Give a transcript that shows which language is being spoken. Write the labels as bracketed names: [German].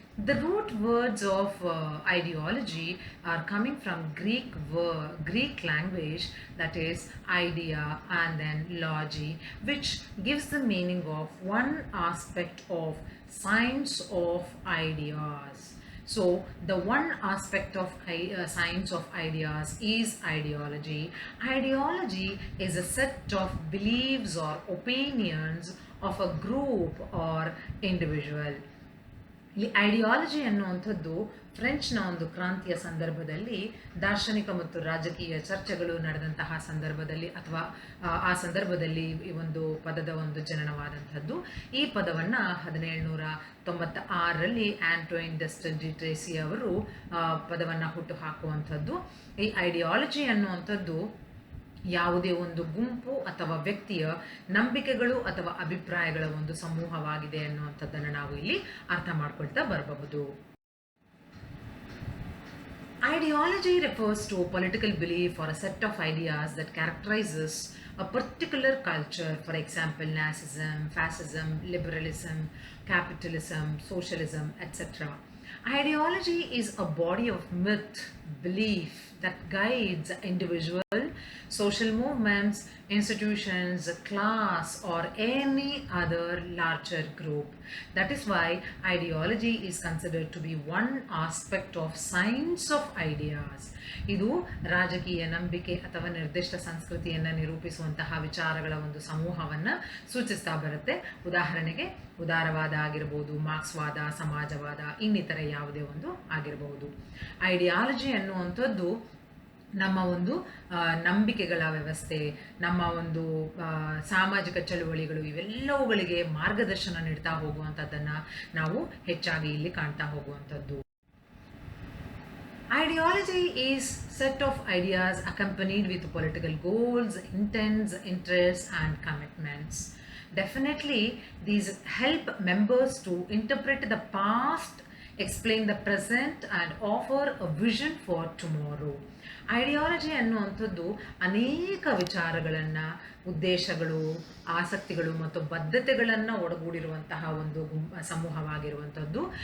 [English] The root words of ideology are coming from Greek language, that is idea and then logi, which gives the meaning of one aspect of science of ideas. So the one aspect of science of ideas is ideology. Ideology is a set of beliefs or opinions of a group or individual. [Kannada] ಇಲ್ಲಿ ideology ಅನ್ನುವಂಥದ್ದು ಫ್ರೆಂಚ್ನ ಒಂದು ಕ್ರಾಂತಿಯ ಸಂದರ್ಭದಲ್ಲಿ ದಾರ್ಶನಿಕ ಮತ್ತು ರಾಜಕೀಯ ಚರ್ಚೆಗಳು ನಡೆದಂತಹ ಸಂದರ್ಭದಲ್ಲಿ ಅಥವಾ ಆ ಸಂದರ್ಭದಲ್ಲಿ ಈ ಒಂದು ಪದದ ಒಂದು ಜನನವಾದಂಥದ್ದು. ಈ ಪದವನ್ನು 1796ರಲ್ಲಿ ಆಂಟೋಯಿನ್ ಡಿ ಟ್ರೇಸಿ ಅವರು ಪದವನ್ನು ಹುಟ್ಟು ಹಾಕುವಂಥದ್ದು. ಈ ಐಡಿಯಾಲಜಿ ಅನ್ನುವಂಥದ್ದು ಯಾವುದೇ ಒಂದು ಗುಂಪು ಅಥವಾ ವ್ಯಕ್ತಿಯ ನಂಬಿಕೆಗಳು ಅಥವಾ ಅಭಿಪ್ರಾಯಗಳ ಒಂದು ಸಮೂಹವಾಗಿದೆ ಅನ್ನುವಂಥದ್ದನ್ನು ನಾವು ಇಲ್ಲಿ ಅರ್ಥ ಮಾಡ್ಕೊಳ್ತಾ ಬರಬಹುದು. [English] Ideology refers to a political belief or a set of ideas that characterizes a particular culture, for example, Nazism, fascism, liberalism, capitalism, socialism, etc. Ideology is a body of myth, belief that guides individual, social movements, institutions, class, or any other larger group. That is why ideology is considered to be one aspect of science of ideas. [Kannada] ಇದು ರಾಜಕೀಯ ನಂಬಿಕೆ ಅಥವಾ ನಿರ್ದಿಷ್ಟ ಸಂಸ್ಕೃತಿಯನ್ನು ನಿರೂಪಿಸುವಂತಹ ವಿಚಾರಗಳ ಒಂದು ಸಮೂಹವನ್ನು ಸೂಚಿಸ್ತಾ ಬರುತ್ತೆ. ಉದಾಹರಣೆಗೆ ಉದಾರವಾದ ಆಗಿರಬಹುದು, ಮಾರ್ಕ್ಸ್ವಾದ, ಸಮಾಜವಾದ, ಇನ್ನಿತರ ಯಾವುದೇ ಒಂದು ಆಗಿರಬಹುದು. ಐಡಿಯಾಲಜಿ ಅನ್ನುವಂಥದ್ದು ನಮ್ಮ ಒಂದು ನಂಬಿಕೆಗಳ ವ್ಯವಸ್ಥೆ, ನಮ್ಮ ಒಂದು ಸಾಮಾಜಿಕ ಚಳುವಳಿಗಳು, ಇವೆಲ್ಲವುಗಳಿಗೆ ಮಾರ್ಗದರ್ಶನ ನೀಡ್ತಾ ಹೋಗುವಂಥದ್ದನ್ನು ನಾವು ಹೆಚ್ಚಾಗಿ ಇಲ್ಲಿ ಕಾಣ್ತಾ ಹೋಗುವಂಥದ್ದು. [English] Ideology is set of ideas accompanied with political goals, intents, interests and commitments. Definitely these help members to interpret the past, explain the present and offer a vision for tomorrow. [Kannada] Ideology ಅನ್ನುವಂಥದ್ದು ಅನೇಕ ವಿಚಾರಗಳನ್ನು, ಉದ್ದೇಶಗಳು, ಆಸಕ್ತಿಗಳು ಮತ್ತು ಬದ್ಧತೆಗಳನ್ನು ಒಳಗೂಡಿರುವಂತಹ ಒಂದು ಸಮೂಹವಾಗಿರುವಂಥದ್ದು.